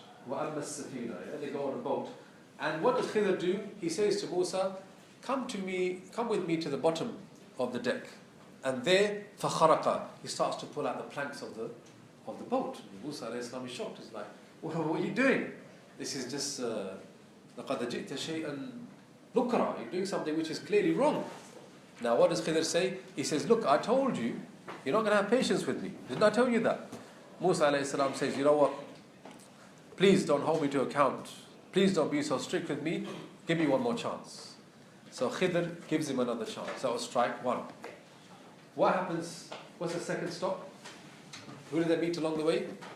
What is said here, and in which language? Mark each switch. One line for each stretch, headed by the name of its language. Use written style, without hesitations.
English: They go on a boat. And what does Khidr do? He says to Musa, come with me to the bottom of the deck. And there, فَخَرَقَ, he starts to pull out the planks of the boat. Musa alayhi salam is shocked. He's like, what are you doing? This is just
Arabic: لَقَدْ جِئْتَ شَيْئًا نُكْرًا.
English: You're doing something which is clearly wrong. Now what does Khidr say? He says, look, I told you, you're not going to have patience with me. Didn't I tell you that? Musa alayhi salam says, you know what? Please don't hold me to account. Please don't be so strict with me. Give me one more chance. So Khidr gives him another chance. So I'll strike 1. What happens? What's the second stop? Who did they meet along the way?